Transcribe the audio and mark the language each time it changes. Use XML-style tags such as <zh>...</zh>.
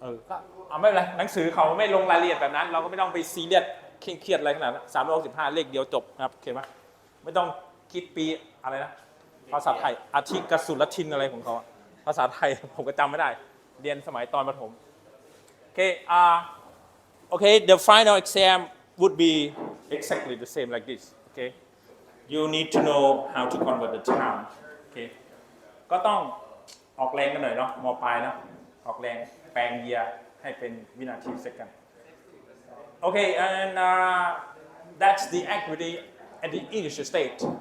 <th>ก็ไม่เป็นไร หนังสือเขาไม่ลงรายละเอียดแบบนั้น เราก็ไม่ต้องไปซีเรียสเครียดอะไรขนาดนั้น365 เลขเดียวจบนะครับโอเคไหมไม่ต้องคิดปีอะไรนะ ภาษาไทยอาทิกสุลทินอะไรของเขา ภาษาไทยผมก็จำไม่ได้ เรียนสมัยตอนประถม โอเค</th> <en>okay, the final exam would be exactly the same like this. Okay, you need to know how to convert the time.</en> <th>Okay, ก็ต้องออกแรงกันหน่อยเนาะม.ปลายเนาะออกแรงแปลงเยียร์ให้เป็นวินาที second.</th> <en>Okay, and that's the activity at the initial state.</en>